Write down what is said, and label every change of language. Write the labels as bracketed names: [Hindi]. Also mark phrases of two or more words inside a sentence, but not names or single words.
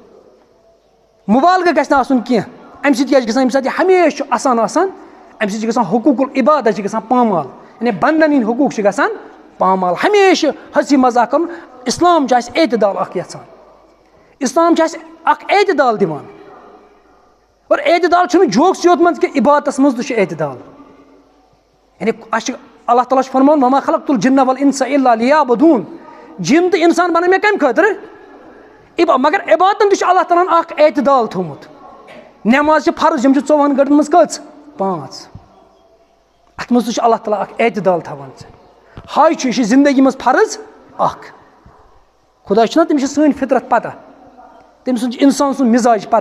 [Kashmiri] مُبالغہٕ گژھِ نہٕ آسُن کینٛہہ. اَمہِ سۭتۍ کیٛاہ چھِ گژھان, ییٚمہِ ساتہٕ یہِ ہمیشہِ چھُ اَسان آسان, اَمہِ سۭتۍ چھِ گژھان حقوٗقُل عبادت چھِ گژھان پامال, یعنی بنٛدن ہٕنٛدۍ حقوٗق چھِ گژھان پامال. ہمیشہِ ہسی مزاق کَرُن. اِسلام چھُ اَسہِ اعتدال اکھ یَژھان, اِسلام چھُ اَسہِ اکھ اعتدال دِوان. اور اعتدال چھُنہٕ جوکسٕے یوت منٛز کینٛہہ, عبادتس منٛز تہِ چھُ اعتدال. یعنی اَسہِ چھِ اللہ تعالیٰ چھُ فرماوان [Arabic] وما خلقت الجن والانس الا ليعبدون, [Kashmiri] جِن تہٕ اِنسان بنٲے مےٚ کَمہِ خٲطرٕ, مگر عبادتن تہِ چھُ اللہ تعالیٰ ہن اکھ اعتدال تھوٚمُت. نٮ۪ماز چھِ فرض, یِم چھِ 24 گٲنٛٹن منٛز کٔژ, 5. اتھ منٛز تہِ چھُ اللہ تعالیٰ اکھ اعتدال تھاوان. ہاے چھُ, یہِ چھِ زندگی منٛز فرض اکھ. خۄدا چھُنہ, تٔمِس چھِ سٲنۍ فطرت پتہ, تٔمۍ سُنٛد چھُ اِنسان سُنٛد مِزاج پتہ.